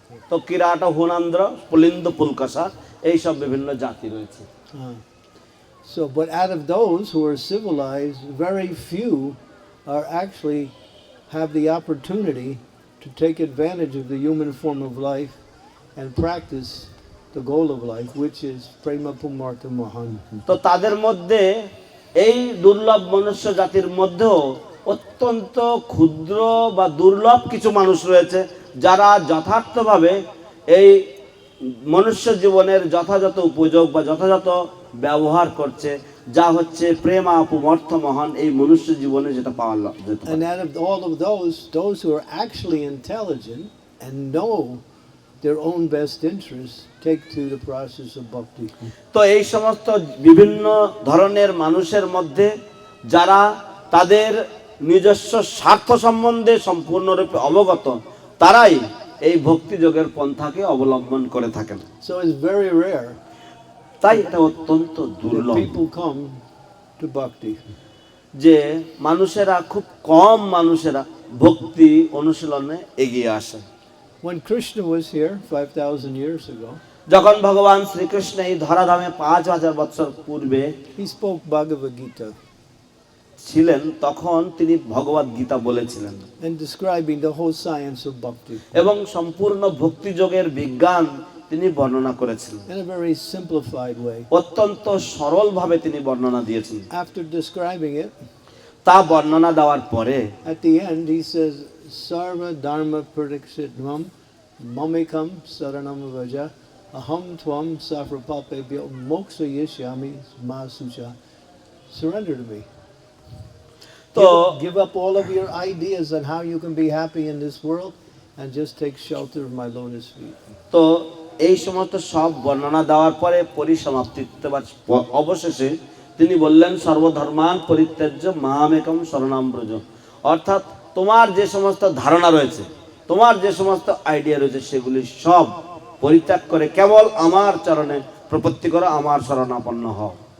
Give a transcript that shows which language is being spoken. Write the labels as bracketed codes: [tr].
[bn] তো কিরাট, হুনান্দ্র, পুলিন্দ, পুলকাসা এইসব বিভিন্ন জাতি রয়েছে। [en] So, but out of those who are civilized, very few are actually have the opportunity to take advantage of the human form of life and practice the goal of life, which is prema pumartha mahan. [bn] তো তাদের মধ্যে এই দুর্লভ মনুষ্য জাতির মধ্যেও অত্যন্ত ক্ষুদ্র বা দুর্লভ কিছু মানুষ রয়েছে যারা যথার্থভাবে এই মনুষ্য জীবনের যথাযথ উপযোগ বা যথাযথ ব্যবহার করছে, যা হচ্ছে প্রেমা পুমর্থ মহান এই মনুষ্য জীবনে যেটা পাওয়া যেতে পারে। [en] And out of all of those who are actually intelligent and know their own best interests take to the process of bhakti. [bn] তো এই সমস্ত বিভিন্ন ধরনের মানুষের মধ্যে যারা তাদের নিজস্ব স্বার্থ সম্বন্ধে সম্পূর্ণরূপে অবগত, তারাই এই ভক্তি যোগের পন্থাকে অবলম্বন করে থাকেন। [en] So it's very rare [bn] তাই এটা অত্যন্ত [en] that [bn] দুর্লভ [en] people come to bhakti. [bn] যে খুব কম মানুষেরা ভক্তি অনুশীলনে এগিয়ে আসে। [en] When Krishna was here 5,000 years ago, [bn] যখন ভগবান শ্রীকৃষ্ণ এই ধরাধামে 5000 বছর পূর্বে [en] he spoke Bhagavad Gita [bn] ছিলেন, তখন তিনি ভগবদ গীতা বলেছিলেন [en] and describing the whole science of bhakti [bn] এবং সম্পূর্ণ ভক্তি যোগের বিজ্ঞান তিনি বর্ণনা করেছিলেন। [en] in a very simplified way. [bn] অত্যন্ত সরলভাবে তিনি বর্ণনা দিয়েছেন। [en] After describing it, [bn] তা বর্ণনা দেওয়ার পরে [en] at the end he says, [sa] Sarva Dharma Pradikshitvam Mamikam Saranam Vaja Aham Tvam Safrapapebhyo Moksha Yishyami Masucha. [en] Surrender to me. [bn] তো [en] Give up all of your ideas on how you can be happy in this world and just take shelter of my lotus feet. [bn] তো এই সমস্ত সব বর্ণনা দেওয়ার পরে পরিসমাপ্তিতে বা অবশেষে তিনি বললেন, [sa] সর্বধর্মান পরিত্যাজ্য মামেকম শরণাম ব্রজ। [bn] অর্থাৎ তোমার যে সমস্ত ধারণা রয়েছে, তোমার যে সমস্ত আইডিয়া রয়েছে, সেগুলি সব পরিত্যাগ করে কেবল আমার চরণে প্রপত্তি করো, আমার শরণাপন্ন হও।